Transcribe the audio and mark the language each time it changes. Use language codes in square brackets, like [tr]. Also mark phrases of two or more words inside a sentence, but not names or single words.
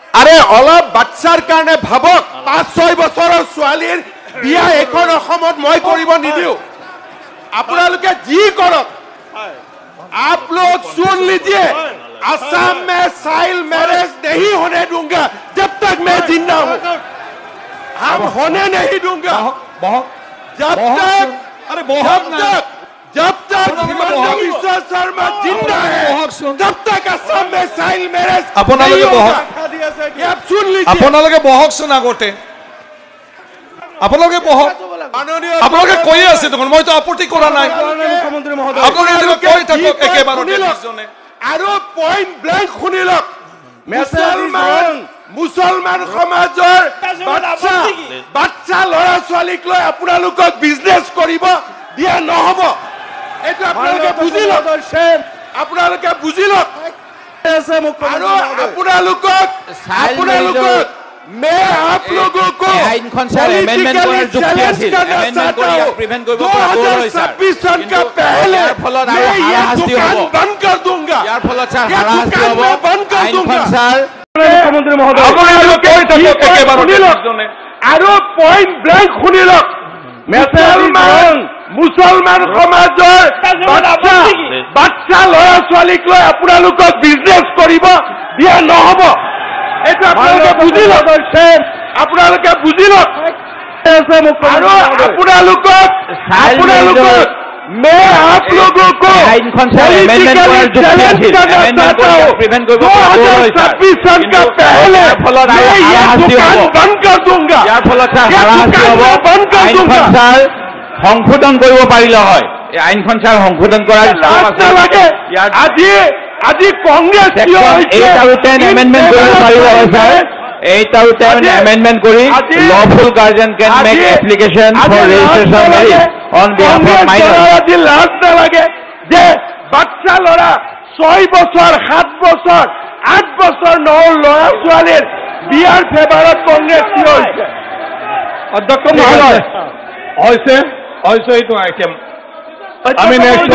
[as] অলপ বাচ্চাৰ কাৰণে ভাবক 5-6 বছৰৰ ছোৱালীৰ বিয়া এখন অসমত মই কৰিব নিদিও আপোনালোকে যি কৰক [hi] आप लोग सुन लीजिए असम में चाइल्ड मैरिज नहीं होने दूंगा जब तक मैं जिंदा हूं हम होने नहीं दूंगा जब तक हिमंत बिश्व शर्मा जिंदा है तब तक असम में चाइल्ड मैरिज नहीं होगा ये आप सुन लीजिए [as] আপোনালোকে বহকচোন আগতে আপোনালোকে বহক আপোনালোকে কৈ আছে দেখোন মইতো আপত্তি কৰা নাই মুখ্যমন্ত্ৰী মহোদয় আপোনালোকে কৈ থাকক একেবাৰতে দুজনে আৰু [en] point blank [as] শুনিলক মুছলমান সমাজৰ বাচ্চা ল'ৰা ছোৱালীক লৈ আপোনালোকক বিজনেছ কৰিব দিয়া নহ'ব এইটো আপোনালোকে বুজি লওক আৰু আপোনালোকক [hi] मैं आप लोगों को पॉलिटिकली चैलेंज करना चाहता हूँ 2026 सन का पहले मैं ये दुकान बंद कर दूंगा ये दुकान मैं बंद कर दूंगा मुख्यमंत्री महोदय [as] और [en] point blank [as] শুনিলক মুছলমান সমাজৰ বাচ্চা ল'ৰা ছোৱালীক লৈ আপোনালোকক বিজনেছ কৰিব দিয়া নহ'ব এইটো আপোনালোকে বুজি লওক আৰু আপোনালোকক [hi] मैं आप लोगों को पॉलिटिकली चैलेंज करना चाहता हूँ 2026 सन का पहले मैं ये दुकान बंद कर दूंगा [as] সংশোধন কৰিব পাৰিলে হয় এই আইনখন ছাৰ সংশোধন কৰাৰ লাগে আজি কংগ্ৰেছ 8 আৰু 10 এমেন্ডমেন্ট কৰিব পাৰিব হয় ছাৰ 8 আৰু 10 এমেন্ডমেন্ট কৰি [en] lawful guardian can make application for registration marriage on behalf of minors [as] আজি লাজ নালাগে যে বাচ্চা ল'ৰা 6 বছৰ 7 বছৰ 8 বছৰ ল'ৰা ছোৱালীৰ বিয়াৰ ফেভাৰত কংগ্ৰেছ থিয় হৈছে অধ্যক্ষ মহোদয় হৈছে এইটো আইটেম আমি নেক্সট